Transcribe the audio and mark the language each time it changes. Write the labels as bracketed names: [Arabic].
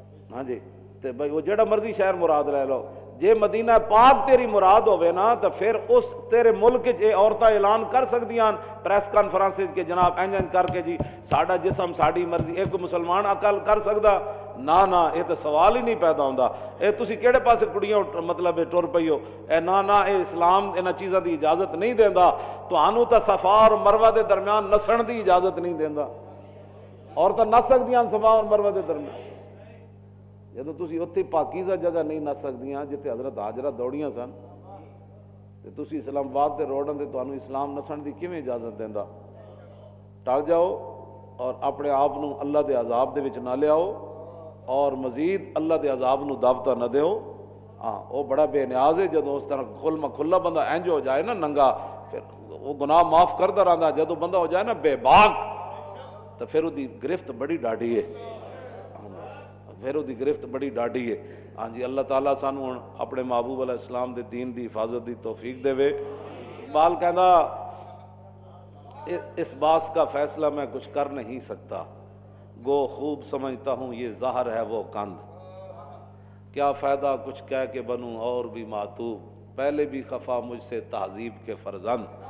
[Punjabi] ہاں جی تو بھائی وہ جڑا مرضی شہر مراد لے لو. جے مدینہ پاک تیری مراد ہوئے نا تو پھر اس تیرے ملک اے عورتیں اعلان کر سکدیاں پریس کانفرنس کے جناب انج کر کے جی ساڈا جسم ساڈی مرضی. ایک مسلمان عقل کر سکدا نا یہ تو سوال ہی نہیں پیدا ہوندا. اے تسی کیڑے پاسے کڑیاں مطلب ٹر پئی ہو. اے نا اے اسلام انہاں چیزاں دی اجازت نہیں دیندا. تانوں تا صفا اور مروہ دے درمیان نسن دی اجازت نہیں دیندا. عورتاں نس سکدیاں صفا اور مروہ دے درمیان. جدو تسی اتھی پاکیزہ جگہ نہیں نس سکدیاں جتے حضرت حاجرہ دوڑیاں سن تے تسی اسلام آباد تے روڈاں تے تانوں اسلام نسن دی کیویں اجازت دیندا. ٹل جاؤ اور اپنے آپ نو اللہ دے عذاب دے وچ نہ لیاؤ اور مزید اللہ دے عذاب نو دعوتاں نہ دیو. ہاں وہ بڑا بے نیاز ہے جدو اس طرح کھلا بندہ انج ہو جائے نا ننگا, پھر وہ گناہ معاف کردا رہندا. جدو بندہ ہو جائے نا بے باک تو پھر وہ دی گرفت بڑی ڈاڈی ہے. پھر وہ دی گرفت بڑی ڈاڈی ہے. ہاں جی اللہ تعالیٰ سانو ہن اپنے محبوب علیہ السلام دے دین دی حفاظت دی توفیق دے وے. اقبال کہندا [Urdu] اس باس کا فیصلہ میں کچھ کر نہیں سکتا, گو خوب سمجھتا ہوں یہ ظاہر ہے وہ کند, کیا فائدہ کچھ کہہ کے بنوں اور بھی معتوب, پہلے بھی خفا مجھ سے تہذیب کے فرزند.